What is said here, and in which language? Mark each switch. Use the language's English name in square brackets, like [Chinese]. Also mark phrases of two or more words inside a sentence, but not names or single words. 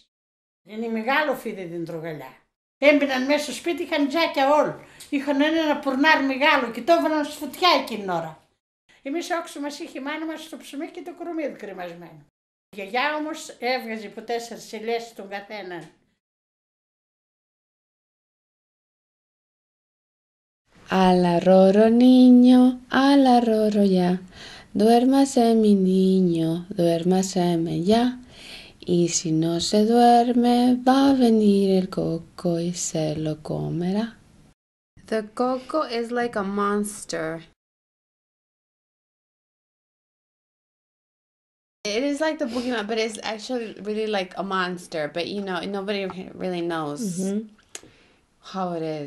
[Greek] Είναι μεγάλο φίδι δεντρογαλιά. Έμπαιναν μέσα στο σπίτι, είχαν τζάκια όλοι. Είχαν ένα πουρνάρ μεγάλο και το έβαλαν στη φωτιά εκείνη την ώρα. Εμείς όξο μας είχε η μάνα μας στο ψωμί και το κορμίδι κρεμασμένο. Η γιαγιά όμως έβγαζε από 4 σιλές τον καθέναν. [Spanish] Alarroro niño, alarroro ya, duérmase mi niño, duérmaseme ya, y si no se duerme va a venir el coco y se lo comerá. [English] The coco is like a monster. It is like the boogeyman, but it's actually really like a monster, but you know, nobody really knows how it is.